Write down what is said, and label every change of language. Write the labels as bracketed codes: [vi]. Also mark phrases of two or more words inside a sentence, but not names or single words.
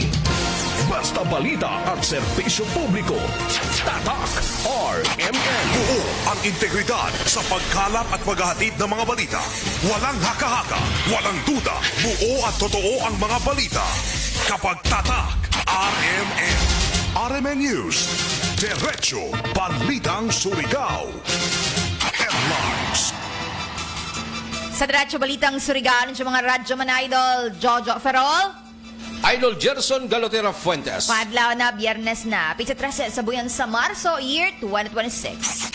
[tl] Basta balita at serbisyo publiko. Tatak RMN. Buo ang integridad sa pagkalap at paghahatid ng mga balita. Walang haka-haka, walang duda. Buo at totoo ang mga balita. Kapag tatak RMN. RMN News. Diretso Balitang Surigao. Headlines. Sa Diretso Balitang Surigao, sa mga radyo man idol, Jojo Ferrol, Idol Gerson Galotera Fuentes. [sgd] Padlaw na, biyernes na, pizza 13 sa buyan sa Marso, year 2026.